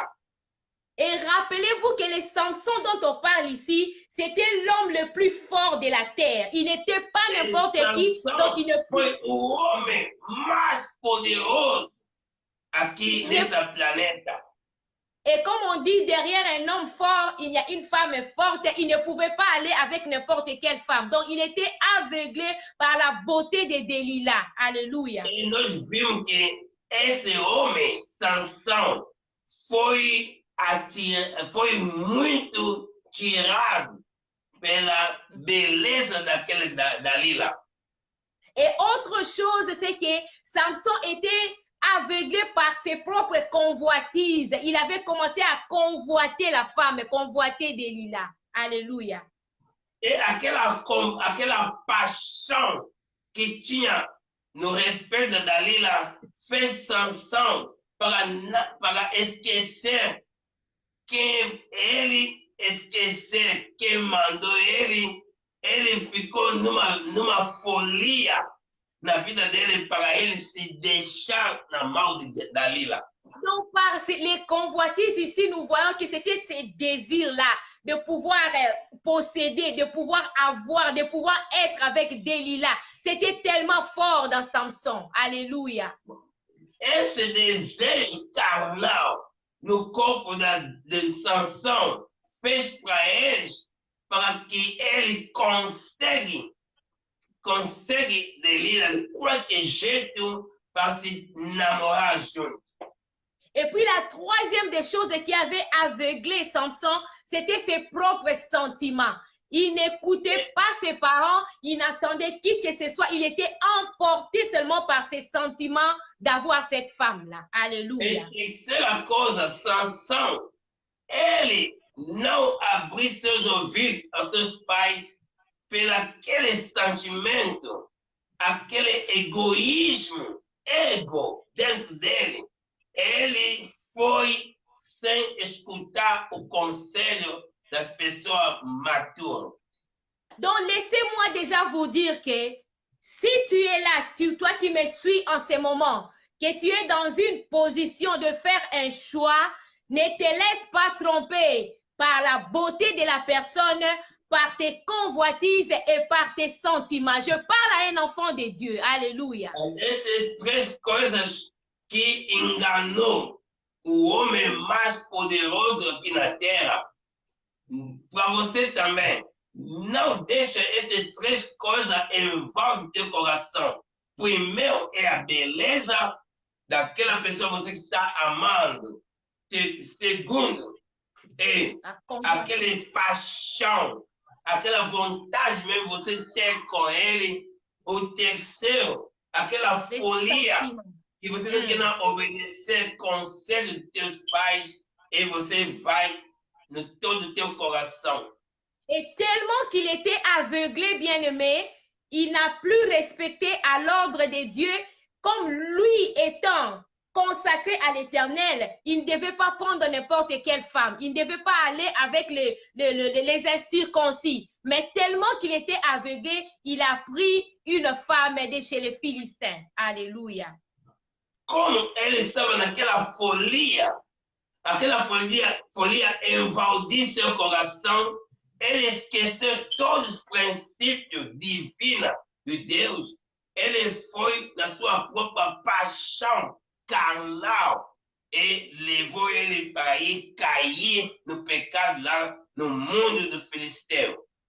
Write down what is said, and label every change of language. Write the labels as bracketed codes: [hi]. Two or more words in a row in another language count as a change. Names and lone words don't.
[fr] Et rappelez-vous que le Samson dont on parle ici, c'était l'homme le plus fort de la terre. Il n'était pas n'importe qui, donc il ne [pt] foi o homem mais poderoso aqui nessa planeta. [fr] Et comme on dit, derrière un homme fort, il y a une femme forte. Il ne pouvait pas aller avec n'importe quelle femme. Donc, il était aveuglé par la beauté de Delilah. Alléluia. [pt] Et nós vimos que esse homem, Sansão, foi muito tirado pela beleza daquele Dalila. [fr] Et autre chose, c'est que Samson était aveuglé par ses propres convoitises. Il avait commencé à convoiter la femme, convoiter Delilah. Alléluia. [pt] Et aquela paixão que tinha no respeito da Dalila fez Sansão para esquecer quem ele esquecer quem mandou ele ficou numa folia na vida dele para ele se deixar na mão de Dalila. [fr] Donc, par les convoitises ici, nous voyons que c'était ces désirs-là de pouvoir posséder, de pouvoir avoir, de pouvoir être avec Delilah. C'était tellement fort dans Samson. Alléluia. [pt] Esse desejo carnal no corpo de Sansão fez para que ele consegue Delilah de qualquer jeito para se namorar junto. [fr] Et puis la troisième des choses qui avait aveuglé Samson, c'était ses propres sentiments. Il n'écoutait pas ses parents, il n'attendait qui que ce soit. Il était emporté seulement par ses sentiments d'avoir cette femme-là. Alléluia. Et c'est la cause, Samson, [pt] ele, não abrir seus ouvidos aos seus pais pelo aquele sentimento, aquele egoísmo, ego dentro dele. Ele foi sem escutar o conselho das pessoas maturas. [fr] Donc, laissez-moi déjà vous dire que si tu es là, toi qui me suis en ce moment, que tu es dans une position de faire un choix, ne te laisse pas tromper par la beauté de la personne, par tes convoitises et par tes sentiments. Je parle à un enfant de Dieu. Alléluia. [pt] Essas três coisas que enganou o homem mais poderoso aqui na terra, para você também. Não deixa essas três coisas em volta do teu coração. Primeiro é a beleza daquela pessoa que você está amando. Segundo é aquela paixão, aquela vontade mesmo de você ter com ele. O terceiro, aquela folia que você não quer obedecer conselho dos teus pais e você vai no todo o teu coração. [fr] Et tellement qu'il était aveuglé, bien-aimé, il n'a plus respecté à l'ordre de Dieu, comme lui étant consacré à l'Éternel, il ne devait pas prendre n'importe quelle femme, il ne devait pas aller avec les incirconcis, mais tellement qu'il était aveuglé, il a pris une femme de chez les Philistins. Alléluia. Comme elle [pt] estava naquela folia invadiu seu coração, ele esqueceu todos os princípios divinos de Deus. Ele foi na sua própria paixão carnal e levou ele para ir cair no pecado lá no mundo do Filisteu.